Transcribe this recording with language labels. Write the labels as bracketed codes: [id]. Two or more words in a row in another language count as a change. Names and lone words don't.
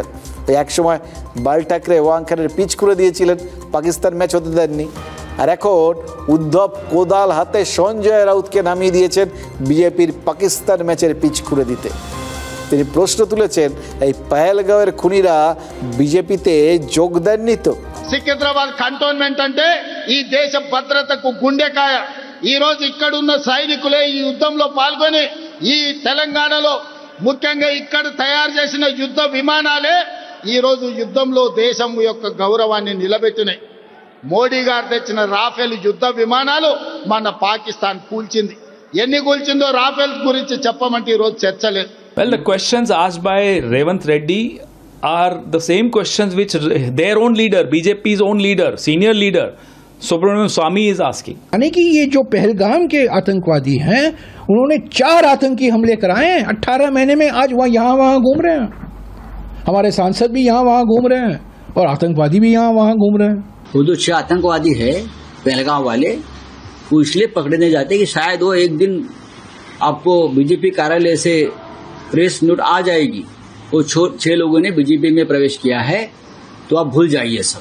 [bn] ওই একসময় বাল ঠাকরে ওয়াংখানের পিচ করে দিয়েছিলেন, পাকিস্তান ম্যাচ হতে দেননি। আর এখন উদ্ধব কোদাল হাতে সঞ্জয় রাউতকে নামিয়ে দিয়েছেন বিজেপির পাকিস্তান ম্যাচের পিচ করে দিতে। তিনি প্রশ্ন তুলেছেন, এই పహల్గాంవేর খুনিরা বিজেপিতে যোগ দেননি তো? [te] సికింద్రాబాద్ కంటోన్మెంట్ అంటే ఈ దేశ భద్రతకు గుండెకాయ. ఈ రోజు ఇక్కడున్న సైనికులే ఈ యుద్ధంలో పాల్గొని ఈ తెలంగాణలో ముఖ్యంగా ఇక్కడ తయారు చేసిన యుద్ధ విమానాలే ఈ రోజు యుద్ధంలో దేశం యొక్క గౌరవాన్ని నిలబెట్టినాయి. మోడీ గారు తెచ్చిన రాఫెల్ యుద్ధ విమానాలు మన పాకిస్తాన్ కూల్చింది. ఎన్ని కూల్చిందో రాఫెల్ గురించి చెప్పమంటే ఈ రోజు చర్చ లేదు. [en] Well, the questions asked by Revant Reddy are the same questions which their own leader, BJP's own leader, senior leader, Subramanian Swamy is asking. [hi] यानी कि ये जो पहलगाम के आतंकवादी हैं, उन्होंने 4 आतंकी हमले कराए हैं 18 महीने में। आज वहाँ यहाँ वहाँ घूम रहे हैं, हमारे सांसद भी यहाँ वहाँ घूम रहे हैं और आतंकवादी भी यहाँ वहाँ घूम रहे हैं। वो जो 6 आतंकवादी है पहलगाम वाले, वो इसलिए पकड़ने जाते कि शायद वो एक दिन आपको बीजेपी कार्यालय से [en] press note [hi] आ जाएगी, वो 6 लोगों ने बीजेपी में प्रवेश किया है, तो आप भूल जाइए सब।